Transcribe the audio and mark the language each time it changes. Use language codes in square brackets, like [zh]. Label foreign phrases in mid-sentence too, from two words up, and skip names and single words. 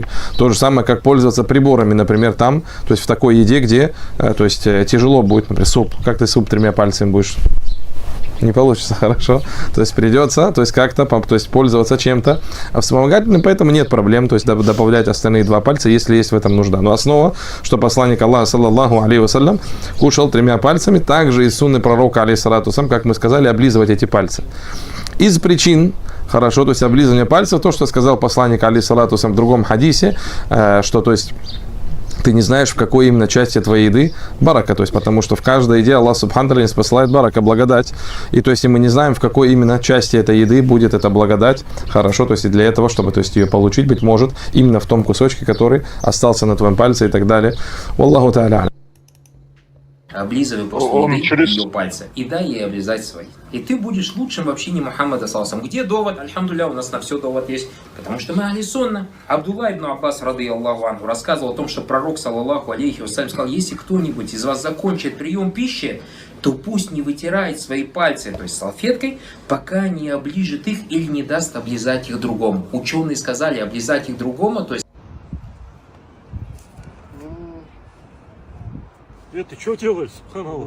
[ru] То же самое, как пользоваться приборами, например, там, то есть в такой еде, где, то есть тяжело будет, например, суп. Как ты суп 3 пальцами будешь? Не получится, хорошо. То есть придется, то есть как-то, то есть пользоваться чем-то вспомогательным, поэтому нет проблем, то есть добавлять остальные 2 пальца, если есть в этом нужда. Но основа, что посланник Аллаха, [ar] صلى الله عليه وسلم, [ru] кушал 3 пальцами, также из сунны пророка, [ar] عليه الصلاة والسلام, [ru] как мы сказали, облизывать эти пальцы. Из причин, хорошо, то есть облизывание пальцев, то, что сказал посланник [ar] عليه الصلاة والسلام [ru] в другом хадисе, что, то есть, ты не знаешь, в какой именно части твоей еды барака, то есть потому что в каждой еде Аллах [ar] سبحانه وتعالى [ru] посылает барака, благодать, и то есть и мы не знаем, в какой именно части этой еды будет эта благодать, хорошо, то есть и для этого, чтобы то есть ее получить, быть может, именно в том кусочке, который остался на твоем пальце и так далее. [ar] الله تعالى. [ru] облизывай после еды ее пальцы, и дай ей облизать свои. И ты будешь лучшим в общении Мухаммада саллаллаху. Где довод? Альхамдулилля, у нас на все довод есть. Потому что мы [ar] أهل السنة. [ru] Абдулла ибн Аббас, [ar] رضي الله عنه, [ru] рассказывал о том, что пророк, [ar] صلى الله عليه وسلم, [ru] сказал, если кто-нибудь из вас закончит прием пищи, то пусть не вытирает свои пальцы, то есть салфеткой, пока не оближет их или не даст облизать их другому. Ученые сказали, облизать их другому, то есть... Ты что делаешь, субханаллах?